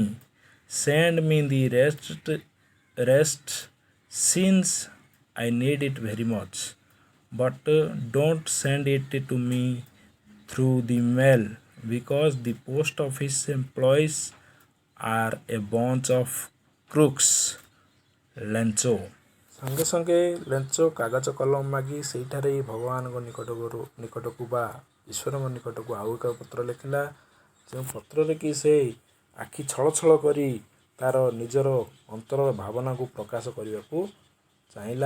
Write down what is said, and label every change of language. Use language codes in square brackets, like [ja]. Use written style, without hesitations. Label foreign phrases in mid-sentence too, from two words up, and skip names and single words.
[en] Send me the rest since I need it very much. But don't send it to me through the mail, because the post office employees are a bunch of crooks. [or] ଲେଞ୍ଚୋ ସଙ୍ଗେ ସଙ୍ଗେ ଲେଞ୍ଚୋ କାଗଜ କଲମ ମାଗି ସେଇଠାରେ ଭଗବାନଙ୍କ ନିକଟକୁ ବା ଈଶ୍ୱରଙ୍କ ନିକଟକୁ ଆଉ ଏକ ପତ୍ର ଲେଖିଲା, ଯେଉଁ ପତ୍ରରେ କି ସେ ଆଖି ଛଳ ଛଳ କରି ତାର ନିଜର ଅନ୍ତରର ଭାବନାକୁ ପ୍ରକାଶ କରିବାକୁ ଚାହିଁଲା।